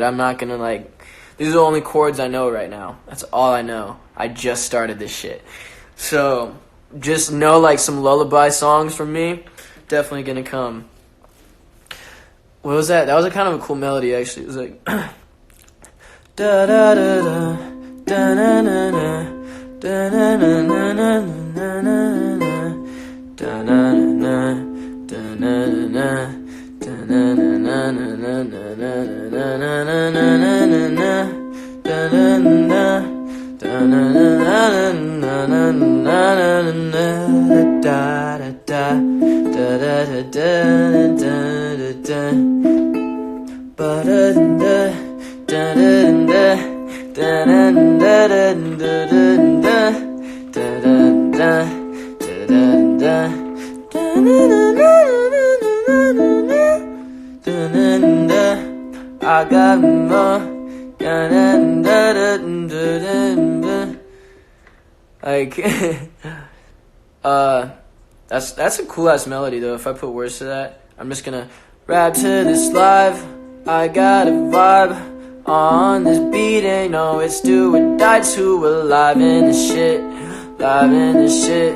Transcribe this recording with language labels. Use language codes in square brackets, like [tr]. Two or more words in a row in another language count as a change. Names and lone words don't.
[en] I'm not gonna like, these are the only chords I know right now. That's all I know. I just started this shit. So just know like some lullaby songs from me, definitely gonna come. What was that? That was a kind of a cool melody actually. It was like da da da da da na na na da na na na na na na da na na da na na da na na na na na na na da na na da na na na na na na da da da da da da da da ba da da da da da da da da da. I got more. Like, that's a cool ass melody though. If I put words to that, I'm just gonna rap to this live. I got a vibe on this beat, ain't no it's do or die to alive in this shit, live in this shit.